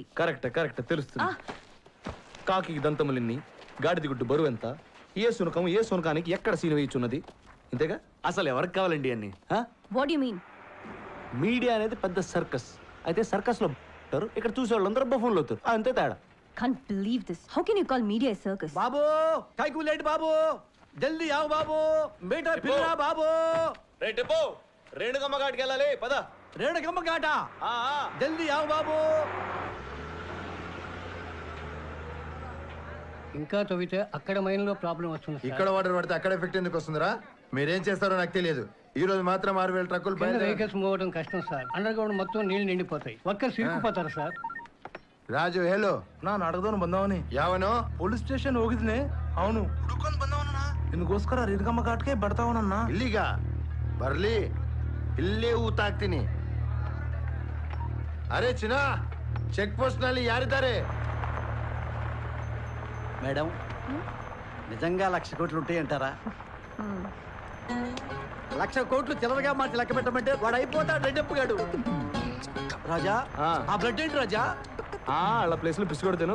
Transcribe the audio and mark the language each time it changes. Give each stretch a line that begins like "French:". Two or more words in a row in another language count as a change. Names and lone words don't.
Telugu: కరెక్ట్ తెలుస్తుంది. కాకి దంతములిన్ని, గాడిది గుడ్డు బరువు ఎంత, ఏ సునకం ఏ సునకానికి ఎక్కడ సీన వేయుచున్నది, ఇంతేగా? అసలు ఎవరికి కావాలండి అన్ని?
English: What you mean?
Telugu: మీడియా అనేది పెద్ద సర్కస్. అయితే సర్కస్ లో ఇక్కడ చూసే వాళ్ళందరూ బఫూన్లు అవుతారు, అంతే తేడా.
English: Can't believe this. How can you call media a circus?
Hindi: बाबू कैकू लेट बाबू, जल्दी आओ बाबू, बेटा पिल्लरा बाबू.
Telugu: రేణుకమ్మ ఘాట్కి వెళ్ళాలి, పద. రేణుకమ్మ ఘాట,
Hindi: जल्दी आओ बाबू.
Telugu: ఇంకా తవ్వితే అక్కడ మైన్లో ప్రాబ్లం వస్తుంది. ఇక్కడ వాటర్ పడితే అక్కడ ఎఫెక్ట్ ఎందుకు వస్తుందిరా? మీరేం చేస్తారో నాకు తెలియదు. ఈ రోజు మాత్రం 6,000 ట్రక్కులు
English: vehicles move
Telugu: అవడం కష్టం సార్. అండర్ గ్రౌండ్ మొత్తం నీళ్లు నిండిపోతాయి. వర్కర్స్ ఇరుక్కుపోతారు సార్.
Kannada: ರಾಜು ಹೇಳು. ನಾನು ಅಡಗದವನು ಬಂದವನಿ. ಯಾವನು? ಪೊಲೀಸ್ ಸ್ಟೇಷನ್ ಹೋಗಿದ್ನೆ, ಅವನು ಹುಡುಕೊಂಡ್ ಬಂದವನ. ನಿನ್ಗೋಸ್ಕರ ರೇಣುಕಮ್ಮ ಘಾಟ್ಗೆ ಬರ್ತಾವನನ್ನ. ಇಲ್ಲಿಗ ಬರ್ಲಿ, ಇಲ್ಲೇ ಊತ ಹಾಕ್ತೀನಿ. ಅರೆ ಚಿನ್ನ,
English: check post
Kannada: ನಲ್ಲಿ ಯಾರಿದ್ದಾರೆ?
Telugu: మేడం, నిజంగా 1,00,000 కోట్లు ఉంటాయంటారా? 1,00,000 కోట్లు చిల్లరగా మార్చి లెక్క పెట్టమంటే వాడు అయిపోతాడు రెడ్డెప్పుగాడు. రాజా, ఆ బ్లడ్ ఏంటి రాజా? అలా ప్లేస్ లో పిసుకొడతాను.